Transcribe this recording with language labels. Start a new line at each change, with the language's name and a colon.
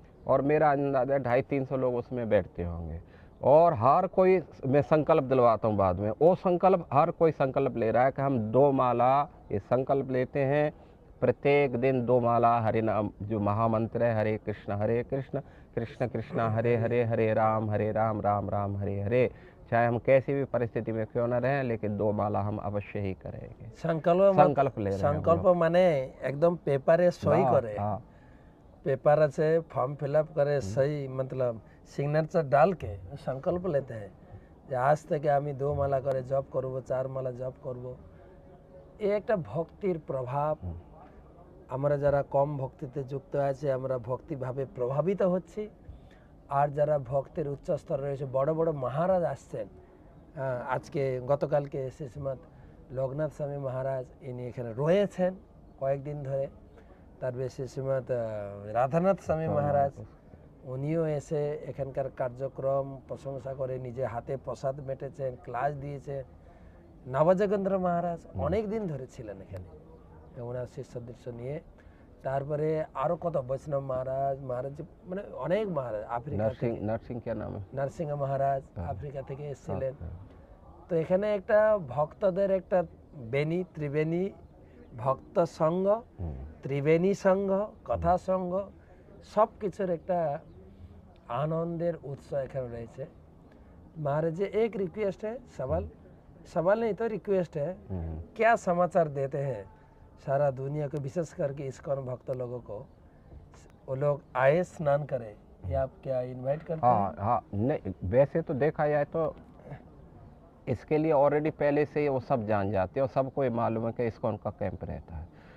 Hindi: और मेरा अंदाजा 250-300 लोग उसमें बैठते होंगे, और हर कोई मैं संकल्प दिलवाता हूँ बाद में, वो संकल्प हर कोई संकल्प ले रहा है कि हम 2 माला ये संकल्प लेते हैं, प्रत्येक दिन 2 माला हरि नाम जो महामंत्र है, हरे कृष्ण कृष्ण कृष्ण हरे हरे, हरे राम राम राम हरे हरे, चाहे हम कैसी भी परिस्थिति में क्यों न रहें, लेकिन 2 माला हम अवश्य ही करेंगे। संकल्प ले रहे हैं। संकल्प माने एकदम पेपर सही करे, पेपर से फॉर्म फिलअप करे, सही मतलब सिग्नेचर डाल के संकल्प लेते हैं
Bangla: যে আজ থেকে আমি 2 মালা করে জপ করব,
Hindi: 4 মালা জপ করব।
Bangla: এই একটা ভক্তির প্রভাব, আমরা যারা কম ভক্তিতে যুক্ত আছে আমরা ভক্তিভাবে প্রভাবিত হচ্ছি, আর যারা ভক্তের উচ্চ স্তরে রয়েছে বড় বড় মহারাজ আসছেন, আজকে গতকালকে শ্রীমৎ লোকনাথ স্বামী মহারাজ ইনি এখানে রয়েছেন কয়েকদিন ধরে, তারপরে শ্রীমৎ রাধানাথ স্বামী মহারাজ উনিও এসে এখানকার কার্যক্রম প্রশংসা করে নিজে হাতে প্রসাদ মেটেছেন, ক্লাস দিয়েছেন। নবযোগেন্দ্র মহারাজ অনেক দিন ধরে ছিলেন এখানে ওনার শিষ্যদৃশ্য নিয়ে। তারপরে আরো কত বৈষ্ণব মহারাজ মানে অনেক মহারাজ, আফ্রিকা থেকে নরসিংহ মহারাজ আফ্রিকা থেকে এসেছিলেন। তো এখানে একটা ভক্তদের একটা বেনি ত্রিবেণী ভক্ত সংঘ, ত্রিবেণী সংঘ, কথা সংঘ, সব কিছুর একটা आनंदेर उत्सव एखाने रहे।
Hindi: महाराज जी एक रिक्वेस्ट है, सवाल नहीं तो रिक्वेस्ट है, क्या समाचार देते हैं सारा दुनिया को, विशेष करके इस्कॉन भक्त लोगों को, वो लोग आए स्नान करें, या आप क्या इनवाइट करते हैं? हाँ नहीं, वैसे तो देखा जाए तो इसके लिए ऑलरेडी पहले से वो सब जान जाते हैं और सबको ये मालूम है कि इस्कॉन का कैंप रहता है।